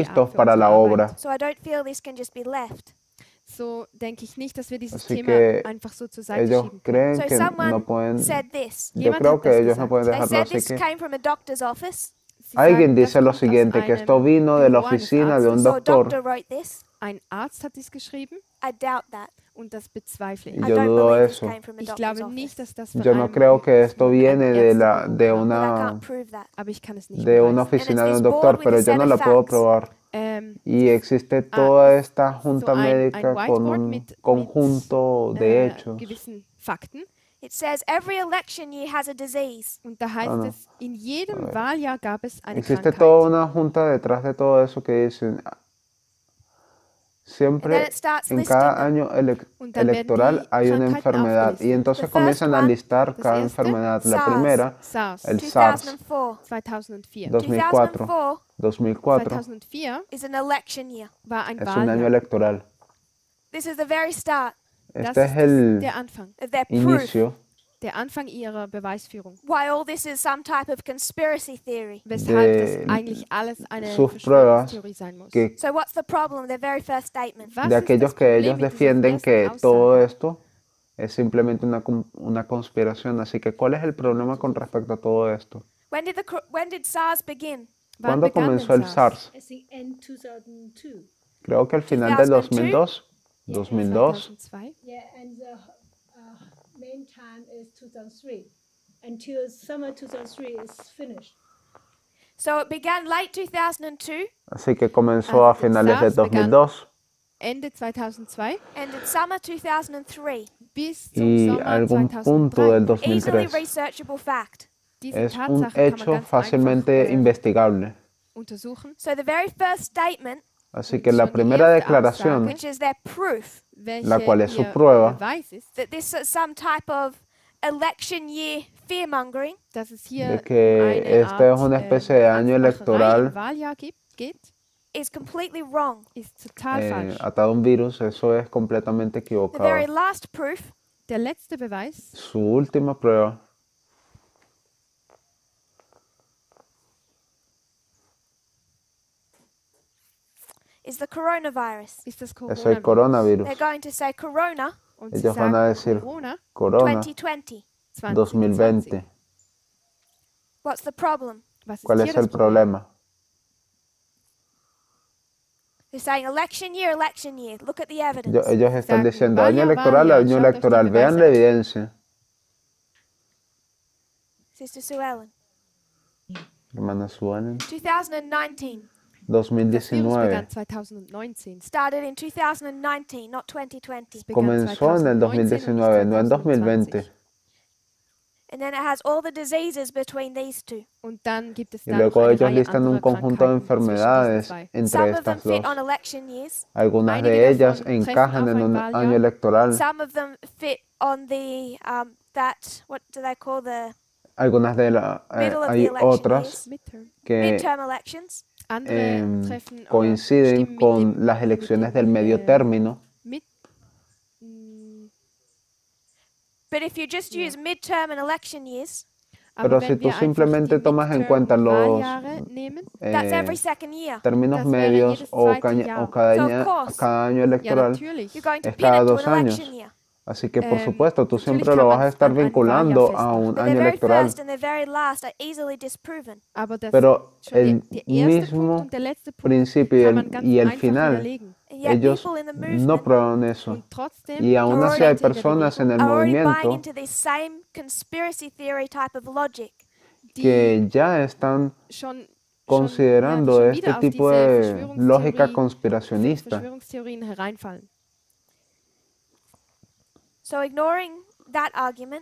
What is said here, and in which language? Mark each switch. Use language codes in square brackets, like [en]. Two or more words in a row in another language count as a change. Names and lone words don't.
[es] listos [de] für [es] para [de] unsere [es] la [de] Arbeit. [es] obra. [en] So I don't feel this can just be left. [de] So denke ich nicht, dass wir dieses [es] Así [de] Thema [es] que [de] einfach so zur Seite [es] ellos [de] schieben können. [es] creen [en] So [es] que no [en] someone [es] pueden, [en] said this. [es] yo [de] Jemand [es] creo [de] hat [es] que [de] das [es] ellos no [de] gesagt. [es] pueden [en] They [es] dejarlo [en] said [es] así [en] this [es] que [en] came from a doctor's office. [de] Sie [es] alguien [de] sagen, das [es] dice lo [de] kommt aus [es] siguiente, que [de] einem [es] esto vino de la [de] Büro eines [es] oficina de un [de] Arztes. [en] So a doctor doctor wrote this. [de] Ein Arzt hat dies geschrieben [en] I doubt that. [de] und das bezweifle [en] I [de] ich. [es] Yo [en] don't [es] dudo [en] believe this [es] eso. [en] came from a [de] Ich [en] doctor's [de] glaube nicht, [en] office. [de] dass das von [es] yo no [de] einem, [es] creo que esto [de] von einem [es] viene de [de] Ärztebüro [es] de [de] kam, [en] But I [es] una [en] can't prove that. [de] aber ich kann es nicht [es] de una [de] beweisen. [es] oficina de [en] this [es] un [en] board [es] doctor, [en] with [es] pero [en] a [es] yo [en] set [es] no [en] of [es] la puedo [en] facts. [es] probar. Y existe toda esta junta [de] ein [es] médica con [de] whiteboard [es] un [de] mit [es] conjunto de hechos. [de] gewissen Fakten. [en] It says every election year has a disease. [de] Und da heißt [es] no. [de] es, in jedem Wahljahr gab es eine [es] Existe [de] Krankheit. [es] toda una junta detrás de todo eso que dicen [en] And then [es] siempre [en] it starts [es] en [en] listing [es] cada [en] them. [es] año [de] Und dann werden [es] electoral [de] die [es] hay una [de] Krankheiten [es] enfermedad y [de] aufgelistet. [es] entonces [en] The [es] comienzan a [en] first one, [es] listar [de] das [es] cada [de] erste, [es] enfermedad. La [en] SARS. [es] primera, [de] SARS, [es] el SARS, [en] 2004. [de] 2004. [es] 2004, [en] 2004 [de] 2004 [es] 2004 [en] is an election year. [de] war ein [es] es un año [de] Wahljahr. [es] electoral. [en] This is the very start [de] Das [es] Este es el [de] der Anfang. [en] of their proof [es] inicio [de] Der Anfang ihrer Beweisführung. [en] why all this is some type of conspiracy theory. [de] Weshalb [es] de [de] das eigentlich alles eine [es] sus pruebas [de] Verschwörungstheorie sein muss. [es] que [en] So what's the problem? Their very first statement. [de] Was [es] de [de] ist [es] aquellos [de] das [es] que [de] Problem [es] ellos [de] mit dieser [es] defienden [de] ersten [es] que [de] Aussage? [es] todo esto es simplemente una conspiración. Así que, ¿cuál es el problema con respecto a todo esto? [en] When did SARS begin? [de] Wann [es] ¿Cuándo [de] begann [es] comenzó [de] denn [es] el SARS? [en] I think end 2002. [es] Creo que al final del 2002. [de] 2002, [en] 2002. Yeah, and the main time is 2003 until summer 2003 is finished. So it began late 2002, [es] así que comenzó a [de] Also, [es] finales de [de] SARS begann [es] 2002 [de] Ende 2002 [en] ended summer 2003. [de] bis zum [es] y [de] Sommer [es] algún punto del [de] 2003. [en] Easily [es] 2003. [en] researchable fact. [de] Diese [es] Es un [de] Tatsache kann man [es] hecho [de] ganz [es] fácilmente [de] einfach [es] investigable. [de] untersuchen. [en] So the very first statement, [es] Así que la [de] Schon die [es] primera [de] erste [es] declaración, [de] Aussage, [en] which is their proof [de] welche [es] la cual es su [de] ihr [es] prueba, [de] Beweis ist, [en] that this is some type of election year fear-mongering, [de] dass es hier [es] de que [de] eine [es] este es [de] Art [es] una especie de año [de] Angstmacherei [es] electoral [de] im Wahljahr geht, [en] is completely wrong. [de] ist total falsch. [es] atado a un virus, eso es completamente [en] The very [es] equivocado. [en] last proof [de] Der letzte Beweis [es] Su última prueba [en] is the coronavirus. [de] ist das [es] es el [de] Coronavirus. [es] coronavirus. [en] They're going to say corona [de] Und sie [es] Ellos van a [de] sagen [es] decir [de] Corona [es] Corona [en] 2020. [de] 2020. [es] 2020. [en] What's the problem? [de] Was ist [es] ¿Cuál [de] hier [es] es [de] das [es] el [de] Problem? [es] problema? [en] They're saying election year, election year. Look at the evidence. [es] Ellos están [de] Sagen, [es] diciendo año [de] Wahljahr, [es] electoral, [de] Wahljahr, [es] año [de] schaut euch die [es] electoral. Vean la [de] Beweise an. [es] evidencia. [en] Sister Sue Ellen. [es] Hermana Suanen. [de] 2019 Das Virus [es] 2019. [de] begann 2019. [en] started in 2019, not 2020. [de] Es begann [es] Comenzó en el [de] 2019 und nicht [es] 2019, no en [de] 2020. [es] 2020. [en] And then it has all the diseases between these two. [de] Und dann gibt es [es] Y [de] dann [es] luego [de] eine [es] ellos [de] Reihe [es] listan un [de] anderer [es] conjunto de [de] Krankheiten zwischen diesen [es] enfermedades [de] zwei. [es] entre [en] Some of them [es] estas dos. [en] fit on election years. [es] Algunas [de] Einige [es] de ellas [de] davon treffen [es] encajan [de] auf [es] en [de] ein [es] un [de] Wahljahr. [es] año electoral. [en] Some of them fit on the what do they call the [es] Algunas de [en] middle of the [es] hay [en] election [es] otras [en] years? Midterm. [es] que [en] Midterm elections. [de] Andere treffen oder [es] coinciden [de] stimmen mit [es] con [de] dem- [es] las [de] mit [es] elecciones [de] dem, [es] del medio término. [de] Mit, [en] But if you just use midterm and election years, [de] aber [es] Pero si [de] wenn [es] tú [de] wir einfach [es] simplemente [de] die [es] tomas en [de] Midterm- [es] cuenta [de] und [es] los [de] Wahljahre nehmen, [en] that's eh, every second year. [es] términos [de] Das wäre [es] medios [de] jedes [es] o, [de] zweite Jahr. [es] o cada, [en] So, of [es] año, [en] course. [es] cada año [de] ja [es] electoral. [de] natürlich. [en] You're going to [es] Es [en] pin it [es] cada [en] to [es] 2 [en] an [es] años. [en] election year. [es] Así que por Ähm, supuesto tú [de] natürlich [es] siempre [de] kann [es] lo [de] man [es] vas a [de] es [es] estar [de] an ein [es] vinculando [de] Wahljahr [es] a un [en] But the [es] año [en] very [es] electoral. [en] first and the very last are easily disproven. [de] Aber das [es] Pero [de] schon [es] el [de] der erste Punkt [es] mismo [de] und der letzte Punkt [es] principio [de] kann man ganz [es] y el [de] einfach [es] final, [de] widerlegen. [en] And yet [es] ellos [en] people in the [es] no [en] movement [es] prueban eso. [de] Und trotzdem [es] Y aún así hay [de] Leute in der [es] personas en [de] Bewegung, [es] el [en] are already buying [es] movimiento [en] into this same conspiracy theory type of logic. [de] die [es] que ya están [de] schon [es] considerando [de] schon [es] este [de] wieder auf [es] tipo [de] diese [es] de lógica [de] Verschwörungstheorie- [es] conspiracionista. [de] Verschwörungstheorien hereinfallen. [en] So ignoring that argument,